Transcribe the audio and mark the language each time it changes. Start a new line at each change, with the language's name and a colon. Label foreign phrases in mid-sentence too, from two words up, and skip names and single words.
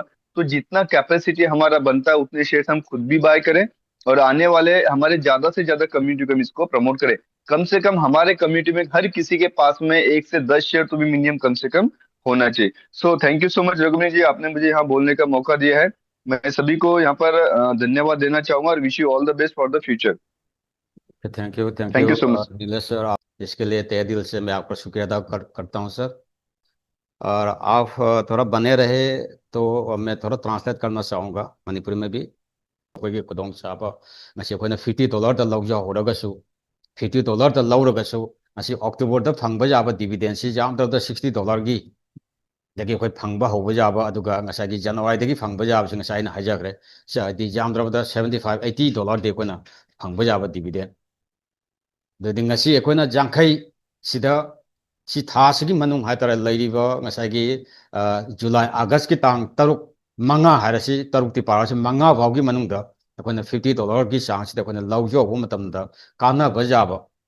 Hindi: तो जितना कैपेसिटी हमारा बनता है उतने शेयर हम खुद भी बाय करें और आने वाले हमारे ज्यादा से ज्यादा कम्युनिटी को हम इसको प्रमोट करें। कम से कम हमारे कम्युनिटी में हर किसी के पास में 1 से 10 शेयर तो भी मिनिमम कम से कम होना चाहिए।
English: so thank you so much
Hindi: रघुवीर जी, आपने मुझे यहाँ बोलने का मौका दिया है। मैं सभी को यहाँ पर धन्यवाद देना चाहूंगा और
English: wish you all the best for the future. thank you thank you so much.
Hindi: नीलेश सर, आप इसके लिए तहे दिल से मैं आपका शुक्रिया अदा करता हूँ सर। और आप थोड़ा बने रहे तो मैं थोड़ा ट्रांसलेट करना चाहूँगा मणिपुरी में भी।
Manipuri: ꯑꯩꯈꯣꯏꯒꯤ ꯈꯨꯗꯣꯡꯆꯥꯕ ꯉꯁꯤ ꯑꯩꯈꯣꯏꯅ $50ꯗ ꯂꯧꯖꯍꯧꯔꯒꯁꯨ $50ꯗ ꯂꯧꯔꯒꯁꯨ ꯉꯁꯤ ꯑꯣꯛꯇꯣꯕꯔꯗ ꯐꯪꯕ ꯌꯥꯕ ꯗꯤꯕꯤꯗꯦꯟꯁꯤ ꯌꯥꯝꯗ꯭ꯔꯕꯗ $60ꯒꯤ dagi akhoi phangba hauba jaba aduga ngasai gi January dagi phangba jaba sing ngasai na hajagre sa di jamdrabada 75-80 dollar de koina phangba jaba dividend dadi ngasi akhoi na jangkhai sida si tha sigi manung haitara lairiba ngasai gi July August ki tang taruk manga harasi taruk ti parasi manga bawgi manung da akhoi na $50 ki sang sida akhoi na lawjo bu matam da kana bajaba